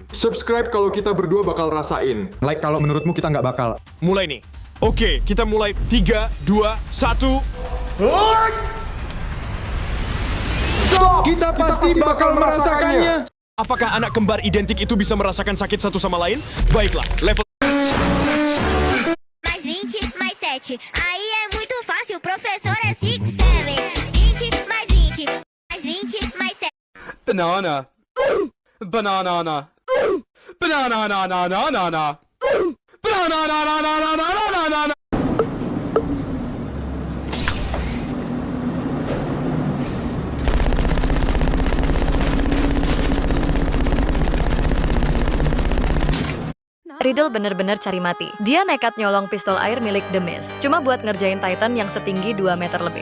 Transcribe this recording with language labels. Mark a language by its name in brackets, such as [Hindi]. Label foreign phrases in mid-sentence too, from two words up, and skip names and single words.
[Indonesian] Subscribe kalau kita berdua bakal rasain. Like kalau menurutmu kita nggak bakal. Mulai nih. Oke, kita mulai. 3, 2, 1. Kita pasti bakal merasakannya. Apakah anak kembar identik itu bisa merasakan sakit satu sama lain? Baiklah, level... [Portuguese] Mais 20, mais 7. Aí é muito fácil, professor é 6, 7. 20 mais 20. Mais 20 mais 7. Banana. Banana. Banana. Banana. [Indonesian] Riddle bener-bener cari mati. Dia nekat nyolong pistol air milik The Mist, cuma buat ngerjain Titan yang setinggi 2 meter lebih.